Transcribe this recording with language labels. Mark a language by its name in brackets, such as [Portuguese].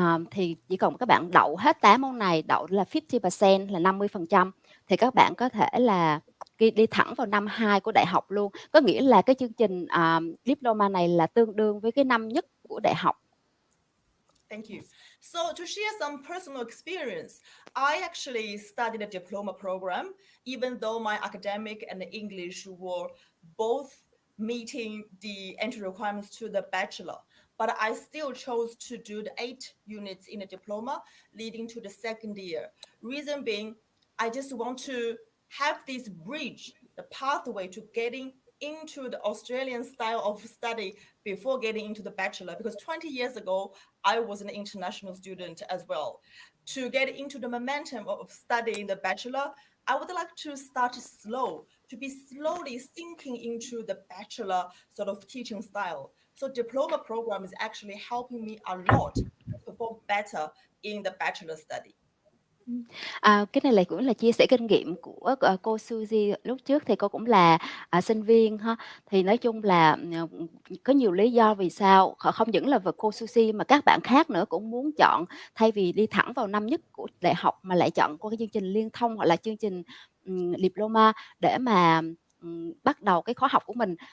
[Vietnamese] Thì chỉ cần các bạn đậu hết 8 môn này, đậu là 50% là 50%, thì các bạn có thể là đi thẳng vào năm 2 của đại học luôn. Có nghĩa là cái chương trình diploma này là tương đương với cái năm nhất của đại học. [English] Thank you. So to share some personal experience, I actually studied a diploma program, even though my academic and English were both meeting the entry requirements to the bachelor. But I still chose to do the 8 units in a diploma leading to the second year. Reason being, I just want to have this bridge, the pathway to getting into the Australian style of study before getting into the bachelor, because 20 years ago, I was an international student as well. To get into the momentum of studying the bachelor, I would like to start slow, to be slowly sinking into the bachelor sort of teaching style. So diploma program is actually helping me a lot to perform better in the bachelor study. [Vietnamese] Cái này cũng là chia sẻ kinh nghiệm của cô Suzie. Lúc trước thì cô cũng là sinh viên ha. Thì nói chung là có nhiều lý do vì sao không những là về cô Suzie mà các bạn khác nữa cũng muốn chọn, thay vì đi thẳng vào năm nhất của đại học mà lại chọn qua cái chương trình liên thông hoặc là chương trình diploma để mà bắt đầu cái khóa học của mình.